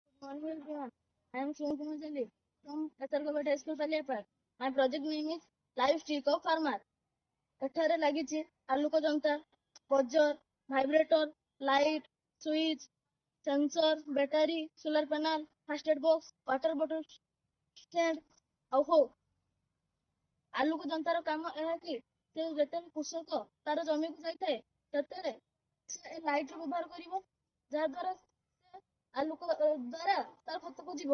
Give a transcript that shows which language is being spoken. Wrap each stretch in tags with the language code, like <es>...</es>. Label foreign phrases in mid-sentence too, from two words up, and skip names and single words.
<en>morning everyone. I am Shivam Kumar Jalli from Kasargod High School Paliapad. My project name is Live Streak of Farmer.</en> <or>ଏଠାରେ ଲାଗିଛି ଆଲୋକ ଯନ୍ତ୍ର,</or> <en>buzzer, vibrator, light, switch, sensor, battery, solar panel, first aid box, water bottle stand</en> <or>ଆଉ ହଉ। ଆଲୋକ ଯନ୍ତ୍ରର କାମ ଏହା କି ସେ ଯେତେବେଳେ କୃଷକ ତାର ଜମିକୁ ଯାଇଥାଏ ସେତେବେଳେ ସେ ଏ ଲାଇଟ୍ ର ବ୍ୟବହାର କରିବ, ଯାହା ଦ୍ୱାରା ଆଲୋକ ଦ୍ୱାରା ତାର କ୍ଷେତକୁ ଯିବ।</or>